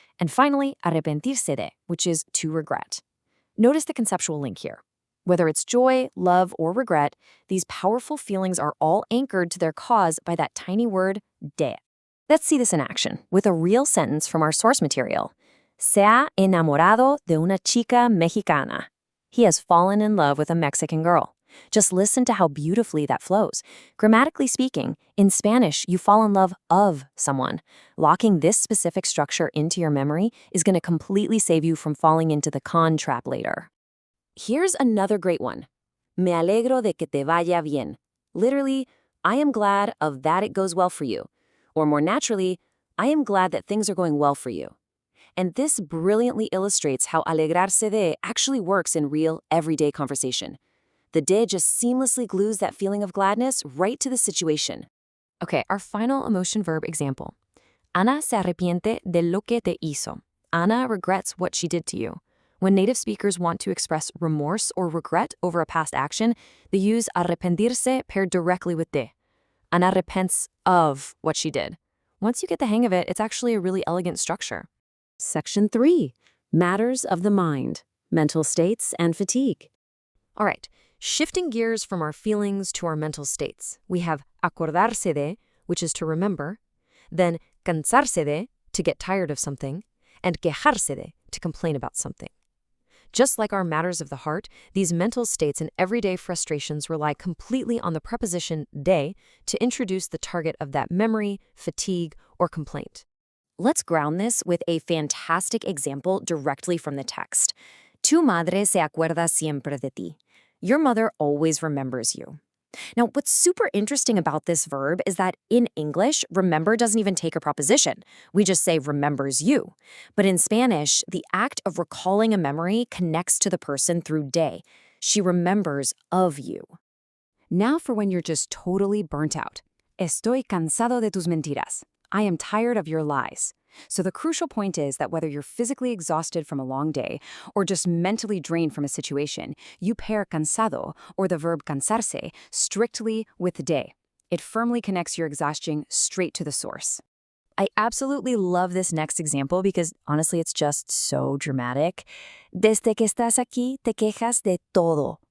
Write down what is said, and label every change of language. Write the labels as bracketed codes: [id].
[en] And finally, arrepentirse de, which is to regret. Notice the conceptual link here. Whether it's joy, love, or regret, these powerful feelings are all anchored to their cause by that tiny word, de. Let's see this in action with a real sentence from our source material. [es] Se ha enamorado de una chica mexicana. [en] He has fallen in love with a Mexican girl. Just listen to how beautifully that flows. Grammatically speaking, in Spanish, you fall in love of someone. Locking this specific structure into your memory is going to completely save you from falling into the con trap later. Here's another great one. [es] Me alegro de que te vaya bien. [en] Literally, I am glad of that it goes well for you. Or more naturally, I am glad that things are going well for you. And this brilliantly illustrates how alegrarse de actually works in real, everyday conversation. The de just seamlessly glues that feeling of gladness right to the situation. Okay, our final emotion verb example. [es] Ana se arrepiente de lo que te hizo. [en] Ana regrets what she did to you. When native speakers want to express remorse or regret over a past action, they use arrepentirse paired directly with de. Ana repents of what she did. Once you get the hang of it, it's actually a really elegant structure. Section 3. Matters of the mind, mental states, and fatigue. All right, shifting gears from our feelings to our mental states, we have acordarse de, which is to remember, then cansarse de, to get tired of something, and quejarse de, to complain about something. Just like our matters of the heart, these mental states and everyday frustrations rely completely on the preposition de to introduce the target of that memory, fatigue, or complaint. Let's ground this with a fantastic example directly from the text. [es] Tu madre se acuerda siempre de ti. [en] Your mother always remembers you. Now, what's super interesting about this verb is that in English, remember doesn't even take a preposition. We just say remembers you. But in Spanish, the act of recalling a memory connects to the person through de. She remembers of you. Now for when you're just totally burnt out. [es] Estoy cansado de tus mentiras. [en] I am tired of your lies. So the crucial point is that whether you're physically exhausted from a long day or just mentally drained from a situation, you pair cansado, or the verb cansarse, strictly with de. It firmly connects your exhaustion straight to the source. I absolutely love this next example because honestly it's just so dramatic. [es] Desde que estás aquí, te quejas de todo.